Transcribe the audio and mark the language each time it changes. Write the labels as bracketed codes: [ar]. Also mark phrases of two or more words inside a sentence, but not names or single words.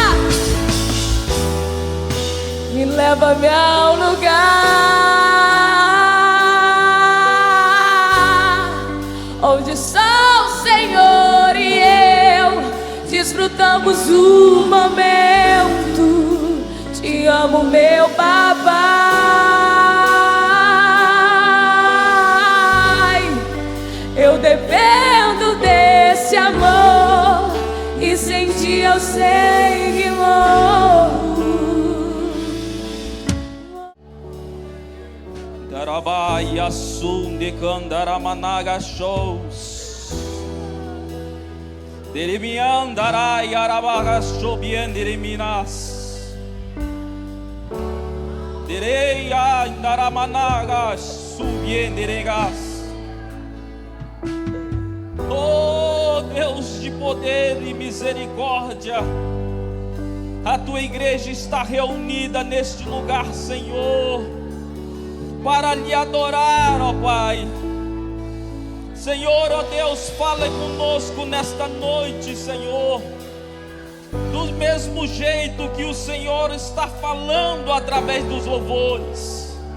[pt] Me leva-me ao lugar onde só o Senhor e eu desfrutamos o momento. Te amo, meu papai. Eu dependo desse amor e sem ti eu sei que morro. Darabaya sunde kandaramanaga shows. Derimiandarai arabaga shobien deriminas. Dereia indaramanaga subien deregas. Oh Deus de poder e misericórdia, a tua igreja está reunida neste lugar, Senhor, para lhe adorar, ó Pai. Senhor, ó Deus, fala conosco nesta noite, Senhor, do mesmo jeito que o Senhor está falando através dos louvores.